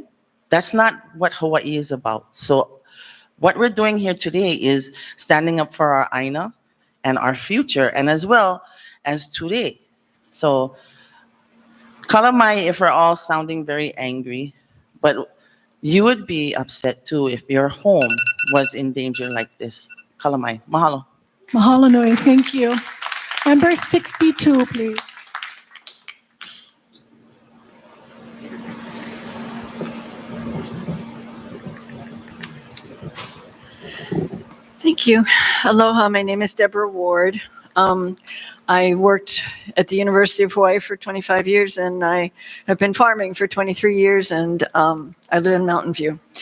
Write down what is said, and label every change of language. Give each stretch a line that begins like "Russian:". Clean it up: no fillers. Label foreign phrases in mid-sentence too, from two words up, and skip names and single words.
English: That's not what Hawaii is about. So what we're doing here today is standing up for our aina and our future, and as well as today. So kalamai if we're all sounding very angry, but you would be upset too if your home was in danger like this.
Hawaiian: Kalamai. Mahalo. Mahalo nui.
English: Thank you. Number 62, please. Thank you. Aloha, my name is Deborah Ward. I worked at the University of Hawaii for 25 years, and I have been farming for 23 years, and I live in Mountain View.